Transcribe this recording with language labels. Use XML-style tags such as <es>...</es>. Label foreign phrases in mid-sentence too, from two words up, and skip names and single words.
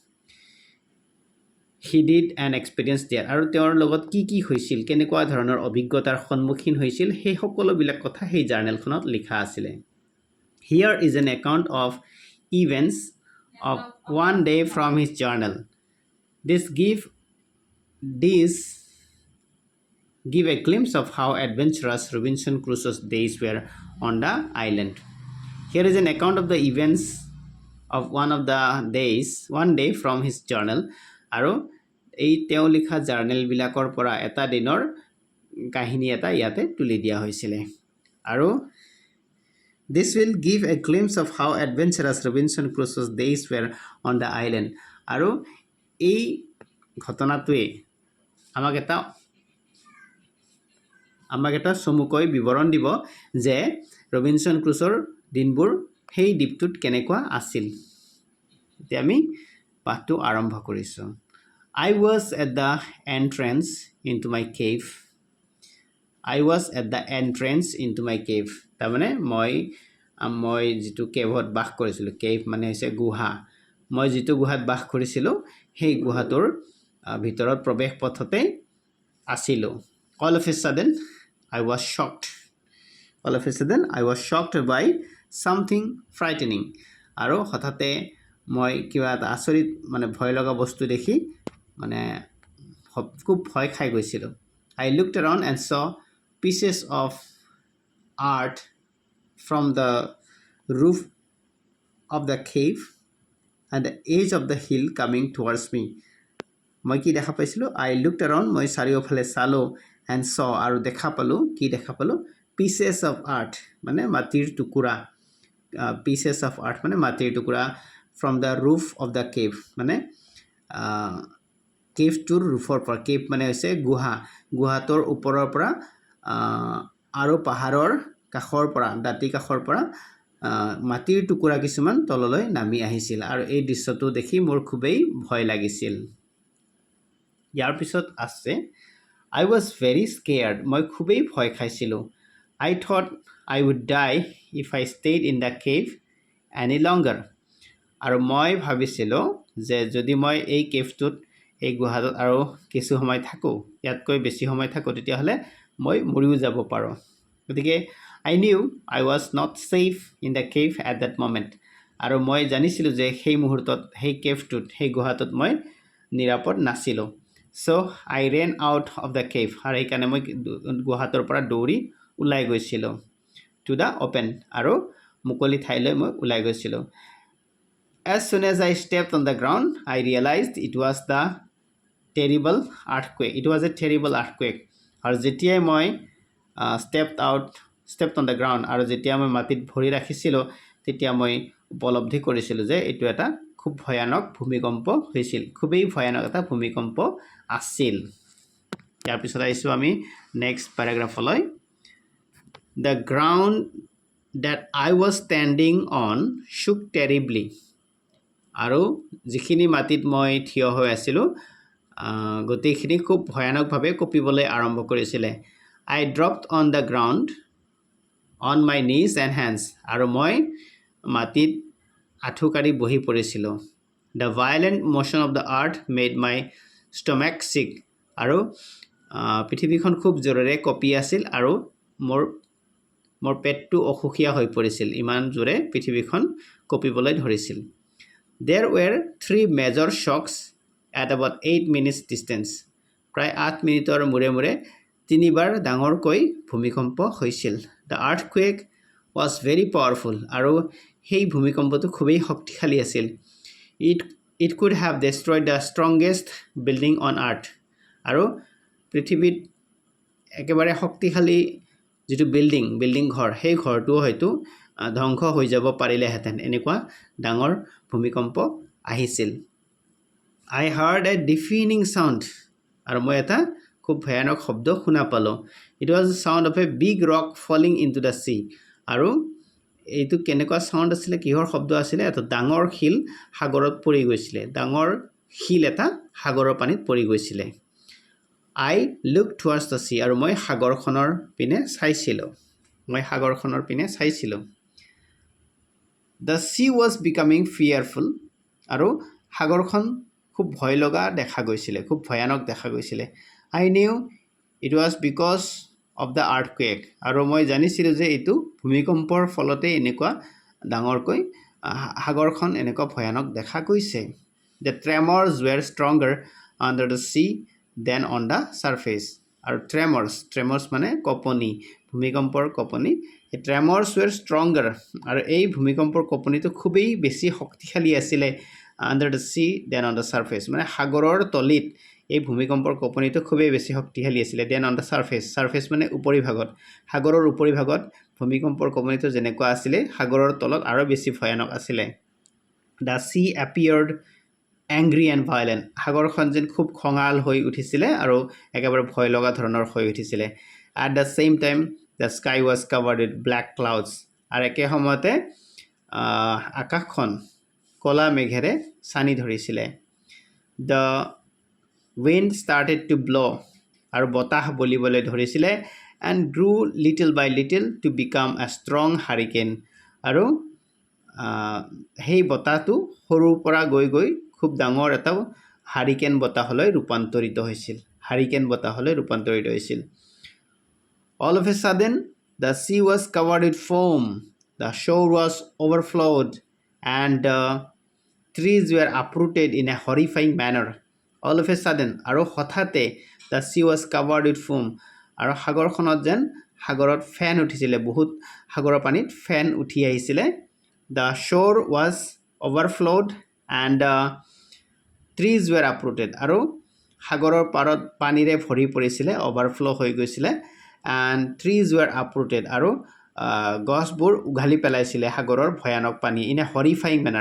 <en>He did an experience there</en> <as>আৰু তেওঁৰ লগত কি হৈছিল কেনেকুৱা ধৰণৰ অভিজ্ঞতাৰ সন্মুখীন হৈছিল সেই সকলোবিলাক কথা সেই জাৰ্নেলখনত লিখা আছিলে</as> <en>Here is an account of events of one day from his journal this give a glimpse of how adventurous Robinson Crusoe's days were on the island. Here is an account of the events of one day from his journal.</en> <as>আৰু এই তেওঁ লিখা জাৰ্নেলবিলাকৰ পৰা এটা দিনৰ কাহিনী এটা ইয়াতে তুলি দিয়া হৈছিলে আৰু</as> <en>This will give a glimpse of how adventurous Robinson Crusoe's days were on the island.</en> <as>আৰু এই ঘটনাটোৱে আমাক এটা চমুকৈ বিৱৰণ দিব যে ৰবিনসন ক্ৰুছৰ দিনবোৰ সেই দ্বীপটোত কেনেকুৱা আছিল এতিয়া আমি পাঠটো আৰম্ভ কৰিছোঁ</as> <en>I was at the entrance into my cave</en> <as>তাৰমানে মই যিটো কেভত বাস কৰিছিলোঁ কেভ মানে হৈছে গুহা মই যিটো গুহাত বাস কৰিছিলোঁ সেই গুহাটোৰ ভিতৰত প্ৰৱেশ পথতে আছিলোঁ</as> <en>All of a sudden I was shocked by something frightening</en> <as>আৰু হঠাতে মই কিবা এটা আচৰিত মানে ভয় লগা বস্তু দেখি মানে খুব ভয় খাই</as> <en>গৈছিলোঁ I looked around and saw pieces of art from the roof of the cave and the edge of the hill coming towards me</en> <as>মই কি দেখা পাইছিলোঁ</as> <en>I looked around</en> <as>মই চাৰিওফালে চালোঁ</as> <en>and saw</en> <as>আৰু দেখা পালোঁ</as> <en>pieces of art</en> <as>মানে মাটিৰ টুকুৰা</as> <en>pieces of art</en> <as>মানে মাটিৰ টুকুৰা</as> <en>from the roof of the cave মানে</en> <as>কেভটোৰ ৰুফৰ পৰা কেভ মানে হৈছে গুহাটোৰ ওপৰৰ পৰা আৰু পাহাৰৰ কাষৰ পৰা দাঁতি কাষৰ পৰা মাটিৰ টুকুৰা কিছুমান তললৈ নামি আহিছিল আৰু এই দৃশ্যটো দেখি মোৰ খুবেই ভয় লাগিছিল ইয়াৰ পিছত আছে</as> <en>I was very scared.</en> <as>মই খুবেই ভয় খাইছিলোঁ</as> <en>I thought I would die if I stayed in the cave any longer.</en> <as>আৰু মই ভাবিছিলোঁ যে যদি মই এই কেভটোত এই গুহাটোত আৰু কিছু সময় থাকোঁ ইয়াতকৈ বেছি সময় থাকোঁ তেতিয়াহ'লে মই মৰিও যাব পাৰোঁ গতিকে</as> <en>I knew I was not safe in the cave at that moment.</en> <as>আৰু মই জানিছিলোঁ যে সেই মুহূৰ্তত সেই কেভটোত সেই গুহাটোত মই নিৰাপদ নাছিলোঁ</as> <en>So I ran out of the cave</en> <as>আৰু এইকাৰণে মই গুহাটোৰ পৰা দৌৰি ওলাই গৈছিলোঁ</as> <en>to the open</en> <as>আৰু মুকলি ঠাইলৈ মই ওলাই গৈছিলোঁ</as> <en>As soon as I stepped on the ground I realized it was a terrible earthquake</en> <as>আৰু যেতিয়াই মই</as> <en>stepped on the ground</en> <as>আৰু যেতিয়া মই মাটিত ভৰি ৰাখিছিলোঁ তেতিয়া মই উপলব্ধি কৰিছিলোঁ যে এইটো এটা খুব ভয়ানক ভূমিকম্প হৈছিল খুবেই ভয়ানক এটা ভূমিকম্প আছিল ইয়াৰ পিছত আহিছোঁ আমি</as> <en>next paragraphলৈ The ground that I was standing on shook terribly</en> <as>আৰু যিখিনি মাটিত মই থিয় হৈ আছিলোঁ গোটেইখিনি খুব ভয়ানকভাৱে কঁপিবলৈ আৰম্ভ কৰিছিলে</as> <en>I dropped on the ground on my knees and hands</en> <as>আৰু মই মাটিত আঁঠুকাৰি বহি পৰিছিলোঁ</as> <en>The violent motion of the earth made my stomach sick</en> <as>আৰু পৃথিৱীখন খুব জোৰেৰে কঁপি আছিল আৰু মোৰ পেটটো অসুখীয়া হৈ পৰিছিল ইমান জোৰে পৃথিৱীখন কঁপিবলৈ ধৰিছিল</as> <en>There were 3 major shocks at about 8 minutes distance</en> <as>প্ৰায় 8 মিনিটৰ মূৰে মূৰে তিনিবাৰ ডাঙৰকৈ ভূমিকম্প হৈছিল</as> <en>The earthquake was very powerful</en> <as>আৰু সেই ভূমিকম্পটো খুবেই শক্তিশালী আছিল</as> <en>It could have destroyed the strongest building on earth</en> <as>আৰু পৃথিৱীত একেবাৰে শক্তিশালী যিটো বিল্ডিং ঘৰ সেই ঘৰটো হয়তো ধ্বংস হৈ যাব পাৰিলেহেঁতেন এনেকুৱা ডাঙৰ ভূমিকম্প আহিছিল</as> <en>I heard a deafening sound</en> <as>আৰু মই এটা খুব ভয়ানক শব্দ শুনা পালোঁ</as> <en>It was the sound of a big rock falling into the sea</en> <as>আৰু এইটো কেনেকুৱা সাউণ্ড আছিলে কিহৰ শব্দ আছিলে এটা ডাঙৰ শিল সাগৰত পৰি গৈছিলে ডাঙৰ শিল এটা সাগৰৰ পানীত পৰি গৈছিলে</as> <en>I looked towards the sea</en> <as>আৰু মই সাগৰখনৰ পিনে চাইছিলোঁ</as> <en>The sea was becoming fearful.</en> <as>আৰু সাগৰখন খুব ভয় লগা দেখা গৈছিলে, খুব ভয়ানক দেখা গৈছিলে.</as> <en>I knew it was because of the earthquake.</en> <as>আৰু মই জানিছিলোঁ যে এইটো ভূমিকম্পৰ ফলতে এনেকুৱা ডাঙৰকৈ সাগৰখন এনেকুৱা ভয়ানক দেখা গৈছে.</as> <en>The tremors were stronger under the sea than on the surface.</en> <as>আৰু tremors মানে কঁপনি, ভূমিকম্পৰ কঁপনি.</as> <en>এই tremors were stronger.</en> <as>আৰু এই ভূমিকম্পৰ কঁপনিটো খুবেই বেছি শক্তিশালী আছিলে</as> <en>under the sea than on the surface.</en> <as>মানে সাগৰৰ তলিত এই ভূমিকম্পৰ কঁপনিটো খুবেই বেছি শক্তিশালী আছিলে</as> <en>than on the surface</en> <as>মানে উপৰিভাগত, সাগৰৰ উপৰিভাগত ভূমিকম্পৰ কঁপনিটো যেনেকুৱা আছিলে সাগৰৰ তলত আৰু বেছি ভয়ানক আছিলে.</as> <en>The sea appeared angry and violent.</en> <as>সাগৰখন যেন খুব খঙাল হৈ উঠিছিলে আৰু একেবাৰে ভয় লগা ধৰণৰ হৈ উঠিছিলে.</as> <en>At the same time the sky was covered with black clouds.</en> <as>আৰু একে সময়তে আকাশখন কলা মেঘেৰে ছানি ধৰিছিলে.</as> <en>The wind started to blow.</en> <as>আৰু বতাহ বলিবলৈ ধৰিছিলে</as> <en>and grew little by little to become a strong hurricane.</en> <as>আৰু সেই বতাহটো সৰুৰ পৰা গৈ গৈ খুব ডাঙৰ এটা হাৰিকেন বতাহলৈ ৰূপান্তৰিত হৈছিল.</as> <en>All of a sudden the sea was covered with foam. The shore was overflowed and trees were uprooted in a horrifying manner. All of a sudden</en> <as>আৰু হঠাতে</as> <en>the sea was covered with foam.</en> <as>আৰু সাগৰখনত যেন সাগৰত ফেন উঠিছিলে, বহুত সাগৰৰ পানীত ফেন উঠি আহিছিলে.</as> <en>The shore was overflowed and trees were uprooted.</en> <as>আৰু সাগৰৰ পাৰত পানীৰে ভৰি পৰিছিলে, overflow হৈ গৈছিলে.</as> <en>And trees were uprooted.</en> <as>আৰু গছবোৰ উঘালি পেলাইছিলে সাগৰৰ ভয়ানক পানী</as> <en>in a horrifying manner.</en>